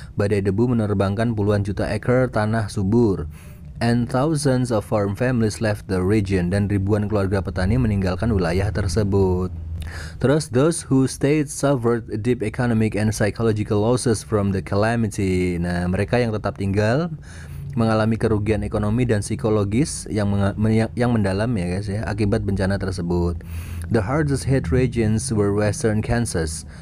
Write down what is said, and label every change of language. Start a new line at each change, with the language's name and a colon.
Indonesian: Badai debu menerbangkan puluhan juta ekor tanah subur.
English: And thousands of farm families left the region,
Indonesian: dan ribuan keluarga petani meninggalkan wilayah tersebut.
English: Terus those who stayed suffered deep economic and psychological losses from the calamity.
Indonesian: Nah, mereka yang tetap tinggal mengalami kerugian ekonomi dan psikologis yang mendalam ya guys ya akibat bencana tersebut.
English: The hardest hit regions were Western Kansas.